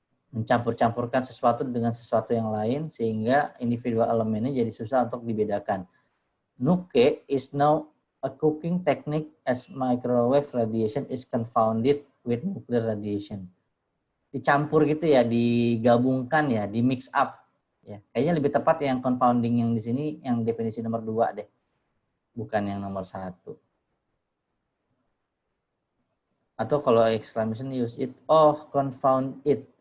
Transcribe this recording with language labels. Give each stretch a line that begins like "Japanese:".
Indonesian: Mencampur-campurkan sesuatu dengan sesuatu yang lain sehingga individual elemennya jadi susah untuk dibedakan.
English: Nuke is now a cooking technique as microwave radiation is confounded with nuclear radiation.
Indonesian: Dicampur gitu ya, digabungkan ya, di mix up. Ya, kayaknya lebih tepat yang confounding yang di sini yang definisi nomor 2 deh. Bukan yang nomor 1. Atau kalau
English: exclamation use it, oh confound it.